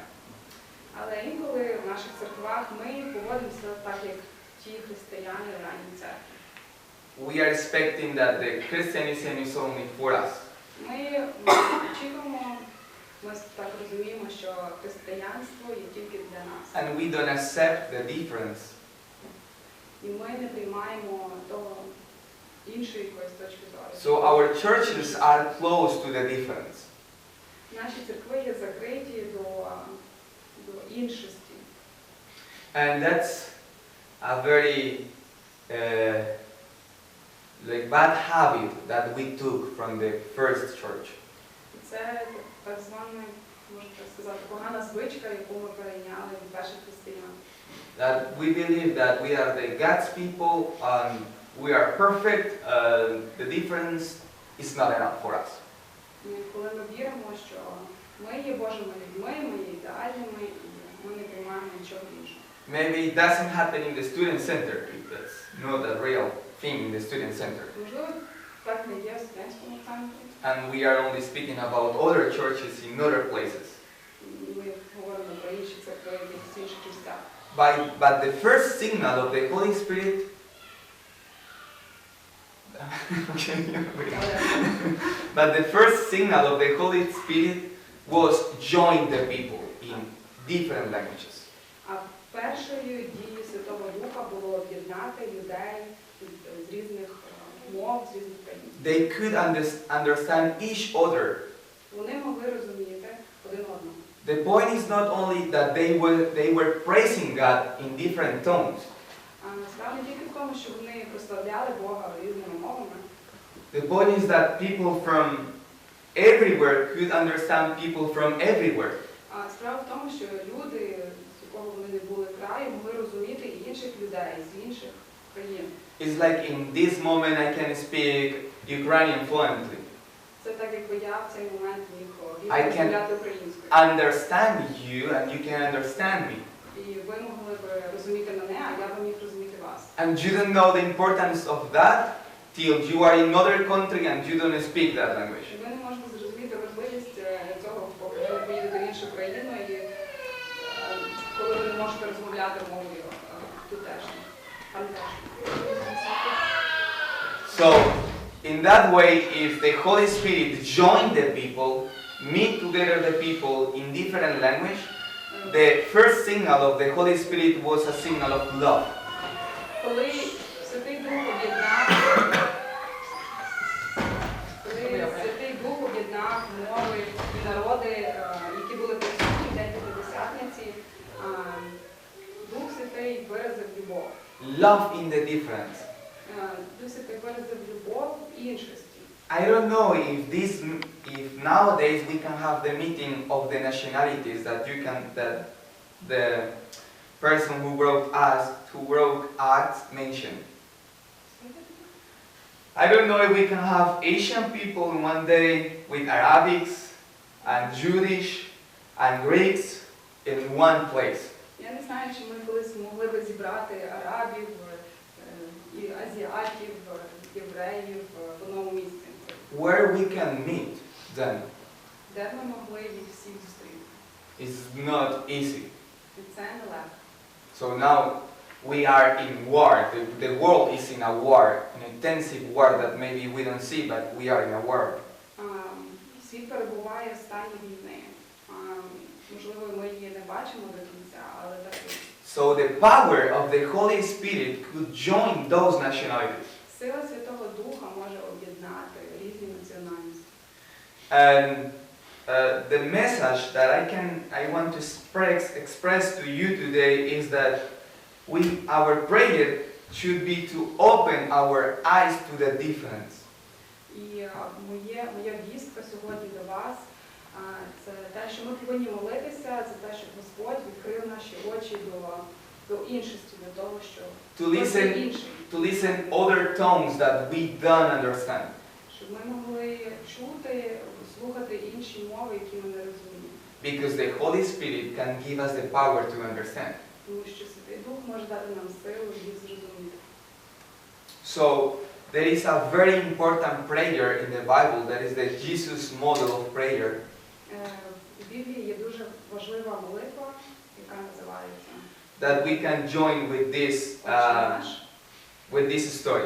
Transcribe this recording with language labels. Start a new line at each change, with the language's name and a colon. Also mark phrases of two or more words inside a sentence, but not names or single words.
Ukrainian: Але інколи в наших церквах ми поводимося так, як ті християни в ранній церкві.
English: We are expecting that the Christianism is only for us.
Ukrainian: Ми очікуємо, ми так розуміємо, що християнство є тільки для нас.
English: And we don't accept the difference.
Ukrainian: І ми не приймаємо того іншої якоїсь точки зору.
English: So our churches are close to the difference.
Ukrainian: Наші церкви є закриті до іншості.
English: And that's a very like bad habit that we took from the first church.
Ukrainian: Це так звана, можна сказати, погана звичка, яку ми перейняли від перших християн.
English: That we believe that we are the God's people and we are perfect. The difference is not enough for us.
Ukrainian: Коли ми віримо, що ми є Божими людьми, ми є ідеальними, і ми не приймаємо нічого іншого.
English: Maybe it doesn't happen in the student center. That's not a real thing in the student center.
Ukrainian: Можливо, так не є в студентському центрі.
English: And we are only speaking about other churches in other places.
Ukrainian: Ми говоримо про інші церкви в інших місцях.
English: but the first signal of the Holy Spirit but the first signal of the Holy Spirit was join the people in different languages.
Ukrainian: А першою дією Святого Духа було об'єднати людей з різних мов, з різних країн.
English: They could understand each other.
Ukrainian: Вони могли розуміти один одного.
English: The point is not only that they were praising God in different tones.
Ukrainian: А насправді тільки в тому, що вони прославляли Бога різними мовами.
English: The point is that people from everywhere could understand people from everywhere.
Ukrainian: А справа в тому, що люди, з якого вони не були краю, могли розуміти і інших людей з інших країн.
English: It's like in this moment I can speak Ukrainian fluently.
Ukrainian: Це так, якби я в цей момент міг
English: I can
Ukrainian: розмовляти українською.
English: understand you and you can understand me.
Ukrainian: І ви могли б розуміти мене, а я б міг розуміти вас.
English: And you don't know the importance of that till you are in another country and you don't speak that language.
Ukrainian: І ви не можете зрозуміти важливість цього, поки ви поїдете в іншу країну, і коли ви не можете розмовляти мовою тутешньою.
English: So, in that way, if the Holy Spirit joined the people, meet together the people in different language, the first signal of the Holy Spirit was a signal of love.
Ukrainian: Коли Святий Дух об'єднав, мови і народи, які були присутні в День П'ятидесятниці, Дух Святий виразив любов.
English: Love in the difference.
Ukrainian: Дух Святий виразив любов в іншості.
English: I don't know if nowadays we can have the meeting of the nationalities that the person who wrote Acts mentioned. I don't know if we can have Asian people in one day with Arabics and Jewish and Greeks in one place.
Ukrainian: Я не знаю, чи ми колись могли б зібрати арабів, і азіатів, євреїв в одному місці.
English: Where we can meet them.
Ukrainian: Де б ми могли їх всіх зустріти?
English: It's not easy.
Ukrainian: І це нелегко.
English: So now we are in war. The world is in a war, an intensive war that maybe we don't see, but we are in a war.
Ukrainian: Світ перебуває в стані війни. Можливо, ми її не бачимо до кінця, але так і.
English: So the power of the Holy Spirit could join those nationalities.
Ukrainian: Сила Святого Духа може об'єднати різні національності.
English: And the message that I want to express to you today is that our prayer should be to open our eyes to the difference.
Ukrainian: І моя вістка сьогодні до вас це те, що ми повинні молитися за те, щоб Господь відкрив наші очі до іншості, до того, що
English: To listen other tones that we don't understand.
Ukrainian: Щоб ми могли чути, слухати інші мови, які ми не розуміємо.
English: Because the Holy Spirit can give us the power to understand.
Ukrainian: Тому що Святий Дух може дати нам силу їх зрозуміти.
English: So there is a very important prayer in the Bible that is the Jesus model of prayer.
Ukrainian: В Біблії є дуже важлива молитва, яка називається
English: That we can join with this story.